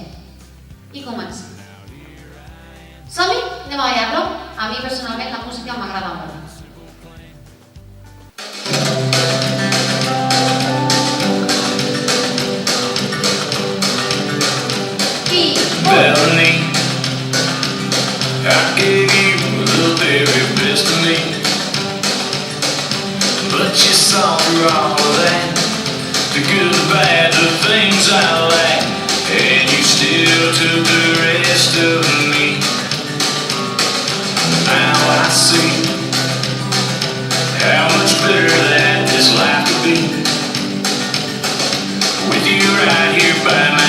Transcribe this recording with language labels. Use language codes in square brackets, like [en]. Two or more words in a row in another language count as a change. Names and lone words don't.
[ca] I comencem. Som-hi? Anem a ballar-lo? A mi personalment la música m'agrada molt. [en] Melanie, I gave you the very best of me, but you saw through all of that, the good, the bad, the things I lack, and you still took the rest of me. Now I see how much better that this life could be, with you right here by my side.